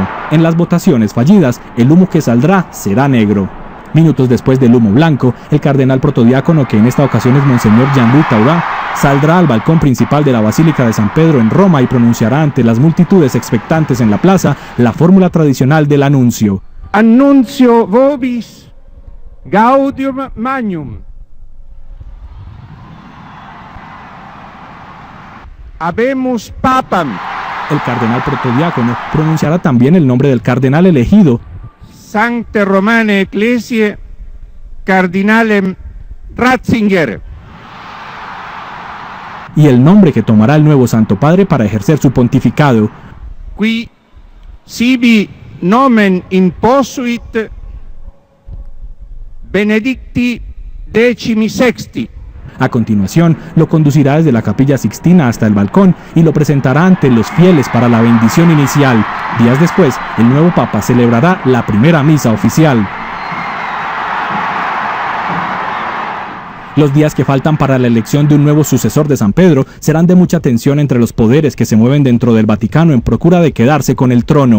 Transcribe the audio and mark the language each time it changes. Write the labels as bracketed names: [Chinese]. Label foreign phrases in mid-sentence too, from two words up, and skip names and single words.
[Spanish] En las votaciones fallidas, el humo que saldrá será negro. Minutos después del humo blanco, el cardenal protodiácono, que en esta ocasión es Monseñor Jean-Louis Taurat, saldrá al balcón principal de la Basílica de San Pedro en Roma y pronunciará ante las multitudes expectantes en la plaza la fórmula tradicional del anuncio. [Latin] Annuncio vobis gaudium magnum. Habemus papam. [Spanish] El cardenal protodiácono pronunciará también el nombre del cardenal elegido. [Latin] Sancte Romane Ecclesiae Cardinalem Ratzinger. [Spanish] Y el nombre que tomará el nuevo Santo Padre para ejercer su pontificado. [Latin] Qui sibi nomen imposuit Benedicti XVI. [Spanish] A continuación, lo conducirá desde la Capilla Sixtina hasta el balcón y lo presentará ante los fieles para la bendición inicial. Días después, el nuevo Papa celebrará la primera misa oficial. Los días que faltan para la elección de un nuevo sucesor de San Pedro serán de mucha tensión entre los poderes que se mueven dentro del Vaticano en procura de quedarse con el trono.